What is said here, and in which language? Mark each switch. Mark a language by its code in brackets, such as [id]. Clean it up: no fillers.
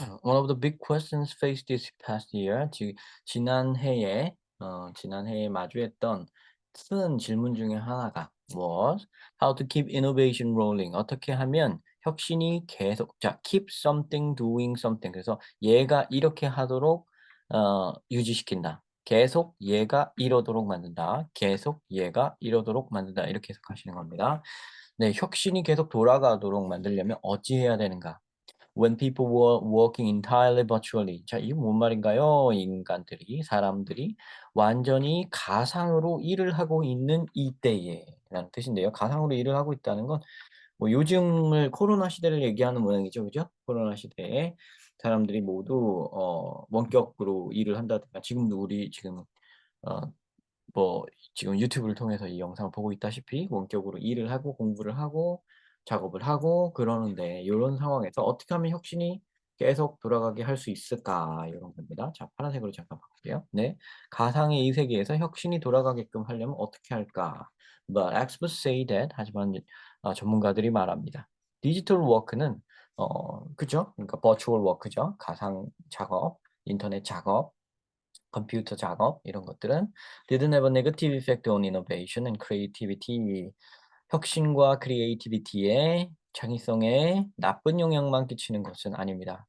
[en] One of the big questions faced this past year. [ko] 지난해에 마주했던 큰 질문 중에 하나가 [en] was how to keep innovation rolling. [ko] 어떻게 하면 혁신이 계속 [en] keep something doing something. [ko] 그래서 얘가 이렇게 하도록 유지시킨다. 계속 얘가 이러도록 만든다. 계속 얘가 이러도록 만든다. 이렇게 해석하시는 겁니다. 네, 혁신이 계속 돌아가도록 만들려면 어찌해야 되는가? [en] When people were working entirely virtually. [ko] 자, 이게 뭔 말인가요? 사람들이 완전히 가상으로 일을 하고 있는 이때에 라는 뜻인데요. 가상으로 일을 하고 있다는 건 뭐 요즘을 코로나 시대를 얘기하는 모양이죠. 그죠? 코로나 시대에 사람들이 모두 원격으로 일을 한다든가 지금도 우리 지금 어 뭐 지금 유튜브를 통해서 이 영상을 보고 있다시피 원격으로 일을 하고 공부를 하고 작업을 하고 그러는데 요런 상황에서 어떻게 하면 혁신이 계속 돌아가게 할 수 있을까 요런 겁니다. 자, 파란색으로 잠깐 바꿀게요. 네. 가상의 이 세계에서 혁신이 돌아가게끔 하려면 어떻게 할까? [en] But experts say that [ko] 하지만 전문가들이 말합니다. 디지털 워크는 그죠? 그러니까 버추얼 워크죠. 가상 작업, 인터넷 작업 컴퓨터 작업 이런 것들은 [en] didn't have a negative effect on innovation and creativity. [ko] 혁신과 크리에이티비티에 창의성에 나쁜 영향만 끼치는 것은 아닙니다.